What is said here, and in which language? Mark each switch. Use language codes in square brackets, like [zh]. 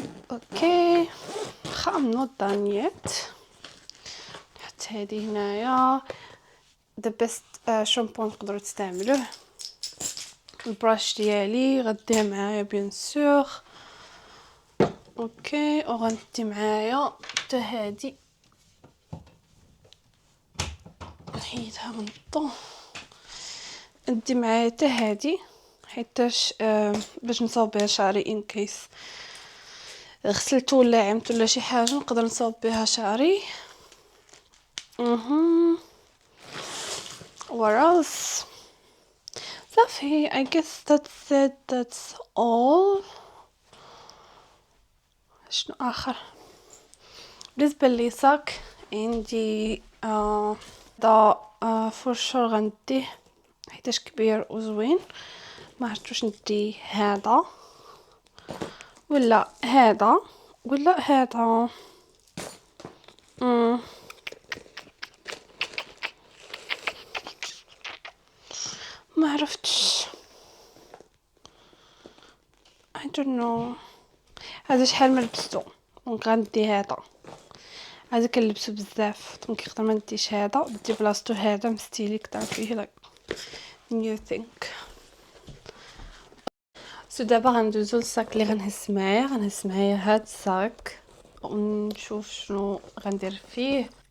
[en] Okay I'm not done yet. [ar] نحط هذه هنايا the best شامبو نقدروا تستعملوه. البراش ديالي غديه معايا بيان سور. اوكي وغندي معايا حتى هذه نحيدها من الضو. ندي معايا حتى هذه حيتاش باش نصاوب بها شعري ان كيس غسلته ولا عمت ولا شي حاجه نقدر نصاوب بها شعري. [en] what else صافي I guess that's it, that's all. [ar] شنو اخر؟ بالنسبه لي صاك عندي دا فرشور غنديه حيتاش كبير وزوين. ما عرفت واش ندي هذا ولا هذا ولا هذا. ما عرفتش I don't know. هذا شحال ما لبستو دونك غندي هذا. هذا كنلبسو بزاف دونك نقدر ما نديش هذا ندي بلاصتو هذا مستيلي كتر فيه لايك new thing. سو دابا غندوزو للصاك اللي غنهز معايا هاد الصاك ونشوف شنو غندير فيه.